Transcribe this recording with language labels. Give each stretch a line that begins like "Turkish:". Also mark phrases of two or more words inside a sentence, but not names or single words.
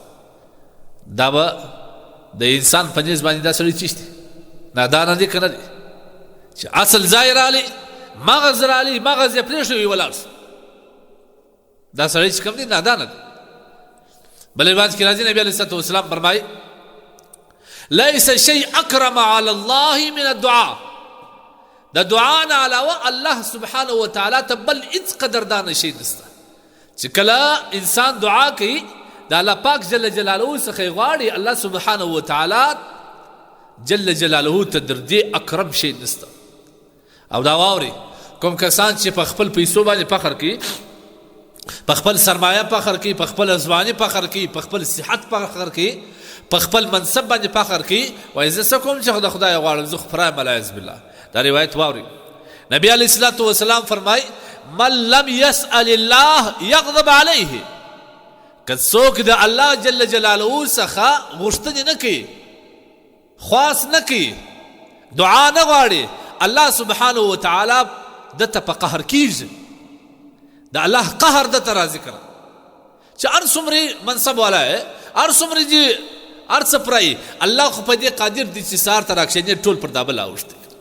Pashto: دا به د انسان په نیز باندې دا سړی چیش دی نادانه دی که نه دی چې اصل ځای رالی مغز یې پرېښوي ولاړ سو دا سړی چې کوم دی نادانه دی بل روایت کې راځي نبی
Arabic: علیه الصلوة والسلام
Pashto: فرمایي
Arabic: ليس شيء اکرم على الله من الدعاء
Pashto: د دعا نه علاوه الله
Arabic: سبحانه وتعالی
Pashto: ته بل هیڅ قدردانه شی نشته چې کله انسان دعا کوي د الله پاک
Arabic: جل جلاله
Pashto: څخه یې غواړي الله
Arabic: سبحانه وتعالی جل جلاله
Pashto: ته در دې اکرم شی نشته او دا واوري کوم کسان چې په خپل پیسو باندې فخر کوي په خپل سرمایه فخر کوي په خپل ځواني فخر کوي په خپل صحت فخر کوي په خپل منصب باندې فخر کوي وایي زه څه کوم چې د خدای غواړم زه خو پرایم
Arabic: العیاذ بالله
Pashto: دا روایت واوري نبی
Arabic: علیه الصلوة والسلام
Pashto: فرمایي
Arabic: من لم يسأل الله يغضب عليه
Pashto: که څوک د الله
Arabic: جل جلاله
Pashto: څخه غوښتنې نه کوي خواست نه کوي دعا نه غواړي الله
Arabic: سبحانه وتعالی
Pashto: دته په قهر کیږي د الله قهر دته راځي کړه چې هر څومره منصب والا هر څومره چې هر څه پرایي الله خو په دې قادر دی چې سهار ته راکښېني ټول پر دا بل اوښتي